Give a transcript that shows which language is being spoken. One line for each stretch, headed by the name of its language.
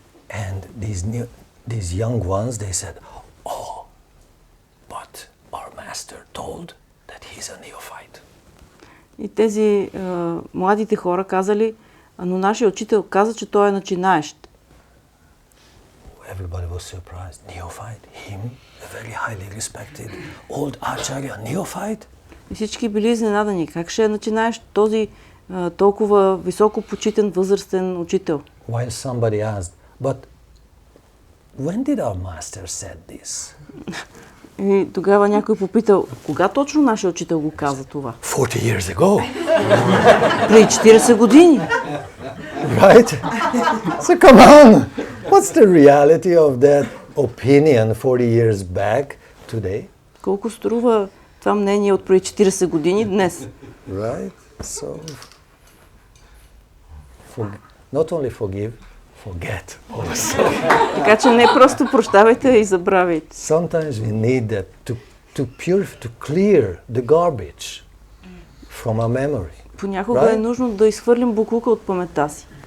English: And these young ones, they said, oh, but our master told that he's a neophyte.
Bulgarian: И тези младите хора казали, но нашия учител каза, че той е начинаещ.
English: Everybody was surprised. Neophyte? Him? A very highly respected old acharya, neophyte?
Bulgarian: И всички били изненадани. Как ще е начинаещ този толкова високо почитан възрастен учител?
English: While somebody asked, but when did our master said this?
Bulgarian: И тогава някой попитал, кога точно нашия учител го каза това?
English: 40 years ago.
Bulgarian: Преди 40 години.
English: Right? So come on. What's the reality of that opinion 40 years back today?
Bulgarian: Колко струва това мнение от преди 40 години днес?
English: Right? So, not only forgive, forget also.
Bulgarian: Така че не просто прощавайте и забравяйте.
English: Sometimes we need that to clear the garbage from our memory.
Bulgarian: Понякога е нужно да изхвърлим боклука от паметта си.